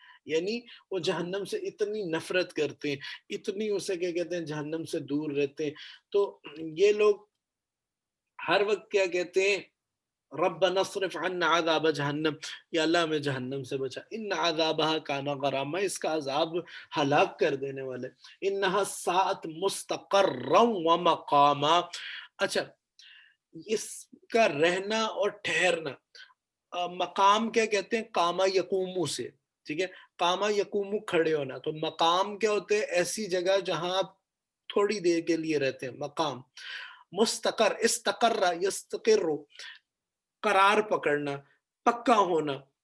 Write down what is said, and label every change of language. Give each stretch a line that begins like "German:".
Urdu: یعنی وہ جہنم سے اتنی نفرت کرتے ہیں، اتنی اسے کیا کہتے ہیں جہنم سے دور رہتے ہیں. تو یہ لوگ ہر وقت کیا کہتے ہیں،
Arabic: ربنا اصرف عنا عذاب جہنم،
Urdu: یا اللہ ہمیں جہنم سے بچا.
Arabic: ان عذابها کان غراما،
Urdu: اس کا عذاب ہلاک کر دینے والے.
Arabic: انها ساءت مستقرا ومقاما.
Urdu: اچھا، اس کا رہنا اور ٹھہرنا، مقام کیا کہتے ہیں، قاما یقومو سے. ٹھیک ہے، قاما یقومو کھڑے ہونا. تو مقام کیا ہوتے ہیں، ایسی جگہ جہاں آپ تھوڑی دیر کے لیے رہتے ہیں، مقام. مستقر، استقر یستقر، قرار پکڑنا، پکا ہونا.